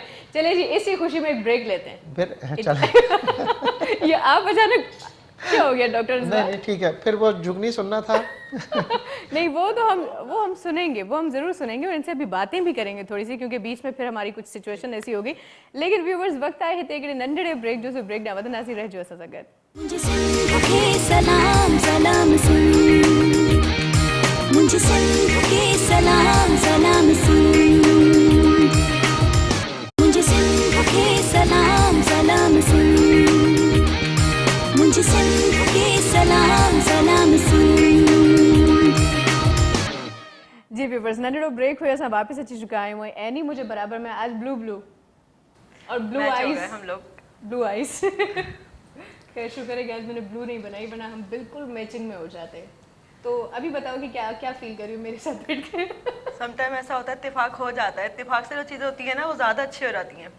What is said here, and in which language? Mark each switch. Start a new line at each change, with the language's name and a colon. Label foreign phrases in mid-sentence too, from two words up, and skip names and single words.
Urdu: چلیے جی، اسی خوشی میں ایک بریک لیتے ہیں پھر چلیں. یہ آپ اچانک کیا ہو گیا ڈاکٹر? نہیں ٹھیک ہے، پھر وہ جگنی سننا تھا. نہیں، وہ ہم سنیں گے، وہ ہم ضرور سنیں گے، اور ان سے ابھی باتیں بھی کریں گے تھوڑی سی، کیونکہ بیچ میں پھر ہماری کچھ سچویشن ایسی ہوگی.
Sindhi: लेकिन व्यूवर्स, वक्त आए हिते हिकिड़े नंढड़े ब्रेक जो ब्रेक ॾांहुं वधंदासीं, रहिजो असां सां गॾु।
Urdu: مجھے سندھ کے سلام سلام سن، مجھے سندھ کے سلام سلام سن، مجھے سندھ کے سلام سلام سن، مجھے سندھ کے سلام سلام سن.
Sindhi: जी व्यूवर्स, नंढड़ो ब्रेक हुए, असां वापस अची चुका आहियूं।
Urdu: اینی مجھے برابر میں آج بلو اور
English: blue eyes,
Urdu: ہم لوگ
English: blue eyes
Urdu: خیر شکر ہے کہ آج میں نے بلو نہیں بنائی، ورنہ ہم بالکل میچنگ میں ہو جاتے. تو ابھی بتاؤ کہ کیا فیل کر رہی ہو میرے ساتھ بیٹھ کے? سم ٹائم ایسا ہوتا ہے، اتفاق ہو جاتا ہے، اتفاق سے جو چیزیں ہوتی ہے نا وہ زیادہ اچھی ہو جاتی ہیں.